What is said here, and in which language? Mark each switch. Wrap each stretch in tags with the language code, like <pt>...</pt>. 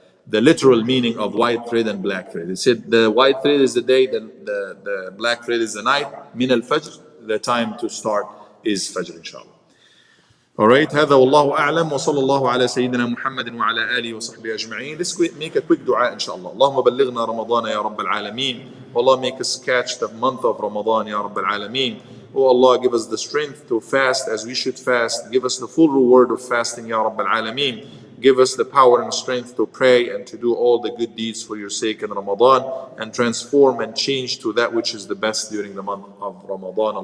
<en>the literal meaning of white thread and black thread. It said the white thread is the day, the black thread is the night.</en> <ar>Min al-fajr,</ar> <en>the time to start is fajr, inshallah.</en> <ar>Alright, هذا والله أعلم وصلى الله على سيدنا محمد وعلى آله وصحبه أجمعين.</ar> <en>Let's make a quick dua inshallah.</en> <ar>اللهم بلغنا رمضان يا رب العالمين.</ar> <en>Oh Allah, make us catch the month of Ramadan</en> <ar>يا رب العالمين.</ar> <en>Oh Allah, give us the strength to fast as we should fast. Give us the full reward of fasting</en> <ar>يا رب العالمين.</ar> <en>Give us the power and strength to pray and to do all the good deeds for your sake in Ramadan, and transform and change to that which is the best during the month of Ramadan.</en>